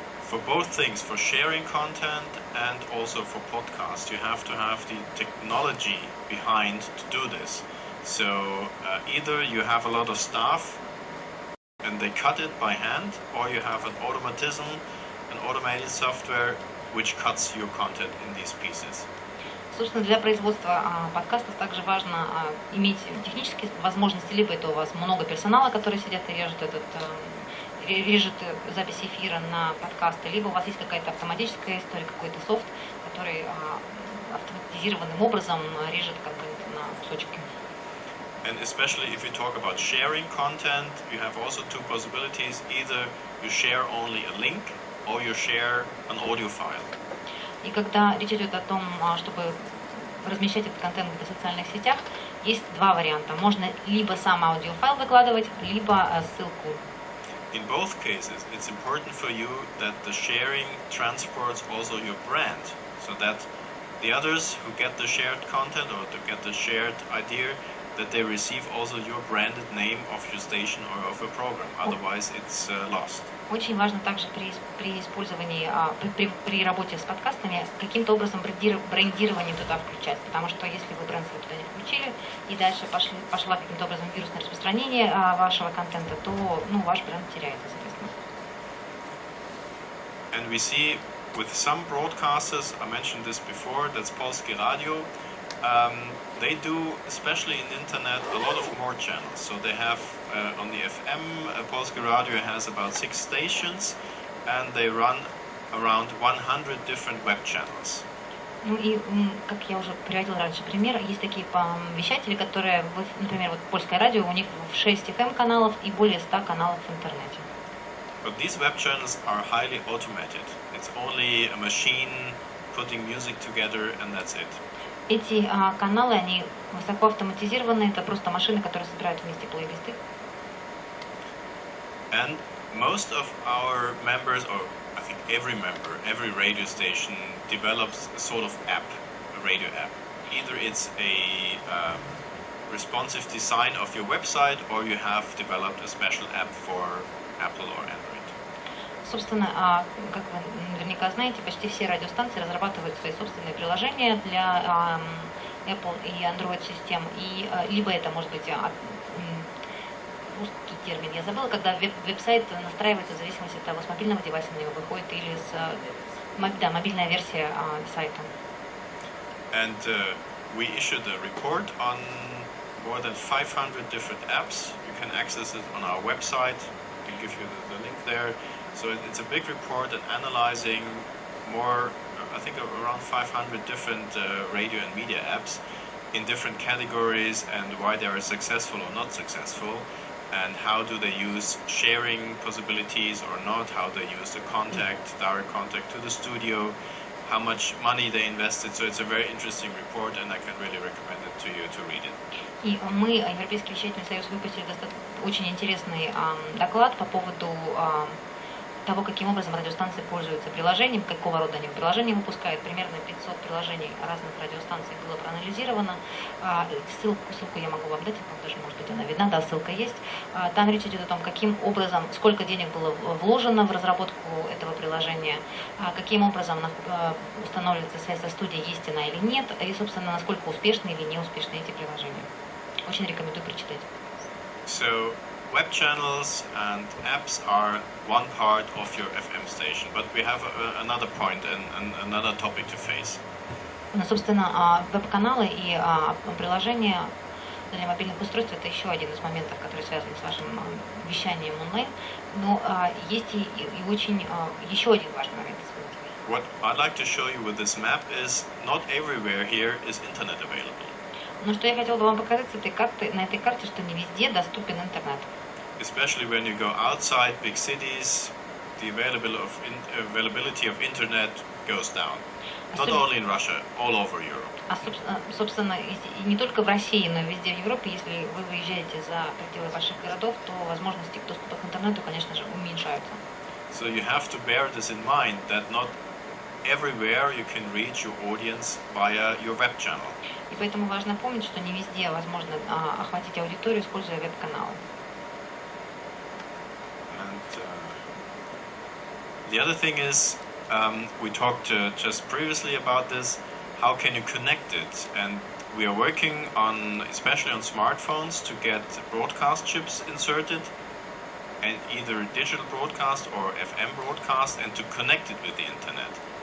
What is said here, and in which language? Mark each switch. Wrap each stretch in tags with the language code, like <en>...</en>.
<en>For both things, for sharing content and also for podcasts, you have to have the technology behind to do this. So either you have a lot of staff and they cut it by hand, or you have an automated software which cuts your content in these pieces.</en> <ru>Собственно, для производства подкастов также важно иметь технические возможности. Либо это у вас много персонала, которые сидят и режет запись эфира на подкасты, либо у вас есть какая-то автоматическая история, какой-то софт, который автоматизированным образом режет как бы на кусочки.</ru> <en>And especially if you talk about sharing content, you have also two possibilities. Either you share only a link, or you share an audio file.</en> <ru>И когда речь идет о том, чтобы размещать этот контент в социальных сетях, есть два варианта. Можно либо сам аудиофайл выкладывать, либо ссылку.</ru> <en>In both cases, it's important for you that the sharing transports also your brand, so that the others who get the shared content or to get the shared idea, that they receive also your branded name of your station or of a program. Otherwise, it's lost.</en> <ru>Очень важно также при использовании, при работе с подкастами каким-то образом брендирование туда включать, потому что если вы бренд свой туда не включили и дальше пошла каким-то образом вирусное распространение вашего контента, то ваш бренд теряется, соответственно.</ru> <en>And we see with some broadcasters, I mentioned this before, that's Polskie Radio. They do, especially in internet, a lot of more channels. So they have on the FM, Polskie Radio has about 6 stations, and they run around 100 different web channels.</en> <ru>Ну и, как я уже приводила раньше пример, есть такие вещатели, которые, например, вот Польское радио, у них 6 FM-каналов и более 100 каналов в интернете.</ru> <en>But these web channels are highly automated. It's only a machine putting music together, and that's it.</en> <ru>Эти каналы, они высоко автоматизированы, это просто машины, которые собирают вместе плейлисты.</ru> <en>And most of our members, or I think every member, every radio station develops a sort of app, a radio app. Either it's a responsive design of your website, or you have developed a special app for Apple or Android.</en> <ru>Собственно, как вы наверняка знаете, почти все радиостанции разрабатывают свои собственные приложения для Apple и Android систем. И либо это может быть русский термин, я забыла, когда веб-сайт настраивается в зависимости от того, с мобильного девайса на него выходит или мобильная версия сайта.</ru> <en>And we issued a report on more than 500 different apps. You can access it on our website. We can give you the link there. So it's a big report and analyzing more, I think around 500 different radio and media apps in different categories and why they are successful or not successful, and how do they use sharing possibilities or not, how they use the direct contact to the studio, how much money they invested. So it's a very interesting report, and I can really recommend it to you to read it.</en> <ru>И мы, Европейский вещательный союз, выпустили очень интересный доклад по поводу того, каким образом радиостанции пользуются приложением, какого рода они приложения выпускают. Примерно 500 приложений разных радиостанций было проанализировано. Ссылку я могу вам дать, вам даже, может быть, она видна, да, ссылка есть. Там речь идет о том, каким образом, сколько денег было вложено в разработку этого приложения, каким образом устанавливается связь со студией, есть она или нет, и, собственно, насколько успешны или неуспешны эти приложения. Очень рекомендую прочитать.</ru> <en>So, web channels and apps are one part of your FM station, but we have another point and another topic to face.</en> <ru>Собственно, веб-каналы и приложения для мобильных устройств — это еще один из моментов, который связан с вашим вещанием онлайн. Но есть и очень еще один важный момент.</ru> <en>What I'd like to show you with this map is not everywhere here is internet available.</en> <ru>Но что я хотела бы вам показать на этой карте, что не везде доступен интернет.</ru> <en>Especially when you go outside big cities, the availability of internet goes down. Not only in Russia, all over Europe.</en> <ru>Собственно, и не только в России, но и везде в Европе, если вы выезжаете за пределы больших городов, то возможности доступа к интернету, конечно же, уменьшаются.</ru> <en>So you have to bear this in mind, that not everywhere you can reach your audience via your web channel.</en> <ru>И поэтому важно помнить, что не везде возможно охватить аудиторию, используя веб-каналы.</ru> <en>And the other thing is, we talked just previously about this, how can you connect it? And we are working on, especially on smartphones, to get broadcast chips inserted, and either digital broadcast or FM broadcast, and to connect it with the internet.</en>